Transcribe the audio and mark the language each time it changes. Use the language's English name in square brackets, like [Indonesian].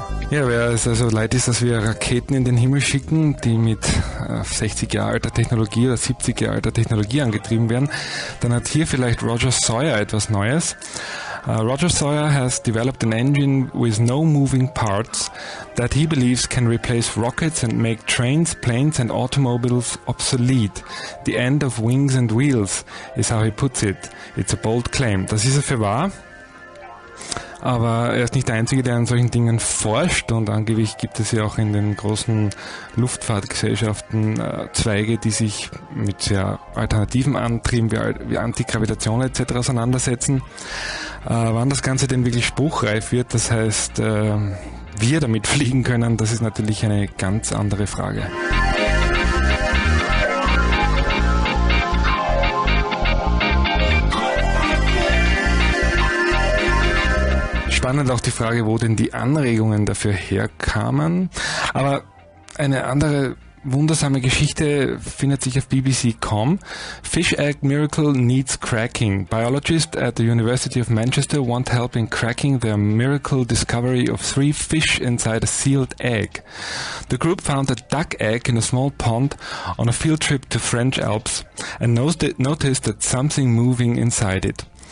[German] Ja, wer es also leid ist, dass wir Raketen in den Himmel schicken, die mit 60 Jahre alter Technologie oder 70 Jahre alter Technologie angetrieben werden, dann hat hier vielleicht Roger Sawyer etwas Neues. [English] Roger Sawyer has developed an engine with no moving parts that he believes can replace rockets and make trains, planes and automobiles obsolete. The end of wings and wheels is how he puts it. It's a bold claim. [German] Das ist er für wahr. Aber er ist nicht der Einzige, der an solchen Dingen forscht, und angeblich gibt es ja auch in den großen Luftfahrtgesellschaften Zweige, die sich mit sehr alternativen Antrieben wie Antigravitation etc. auseinandersetzen. Wann das Ganze denn wirklich spruchreif wird, das heißt, wir damit fliegen können, das ist natürlich eine ganz andere Frage. Spannend auch die Frage, wo denn die Anregungen dafür herkamen. Aber eine andere wundersame Geschichte findet sich auf BBC.com. [English] Fish egg miracle needs cracking. Biologists at the University of Manchester want help in cracking their miracle discovery of 3 fish inside a sealed egg. The group found a duck egg in a small pond on a field trip to French Alps and noticed that something moving inside it.